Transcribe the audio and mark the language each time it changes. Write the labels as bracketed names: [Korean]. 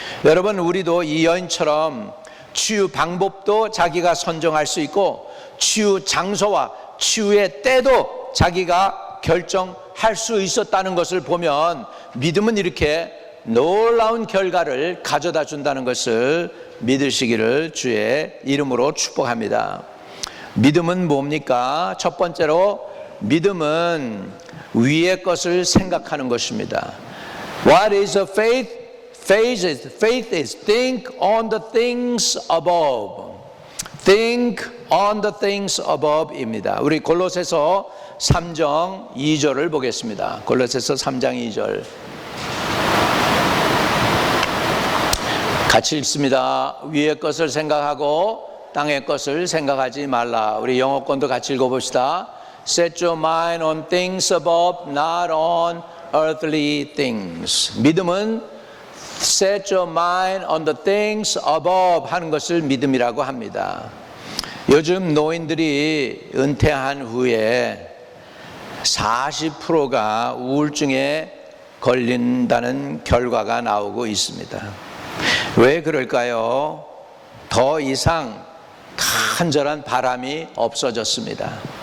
[Korean] 여러분, 우리도 이 여인처럼 치유 방법도 자기가 선정할 수 있고 치유 장소와 치유의 때도 자기가 결정할 수 있었다는 것을 보면 믿음은 이렇게 놀라운 결과를 가져다 준다는 것을 믿으시기를 주의 이름으로 축복합니다. 믿음은 뭡니까? 첫 번째로 믿음은 위의 것을 생각하는 것입니다. [English] What is a faith? Faith is think on the things above. Think on the things above입니다. [Korean] 우리 골로새서 3장 2절을 보겠습니다. 골로새서 3장 2절 같이 읽습니다. 위의 것을 생각하고 땅의 것을 생각하지 말라. 우리 영어권도 같이 읽어봅시다. [English] Set your mind on things above, not on earthly things. [Korean] 믿음은 [English] Set your mind on the things above [Korean] 하는 것을 믿음이라고 합니다. 요즘 노인들이 은퇴한 후에 40%가 우울증에 걸린다는 결과가 나오고 있습니다. 왜 그럴까요? 더 이상 간절한 바람이 없어졌습니다.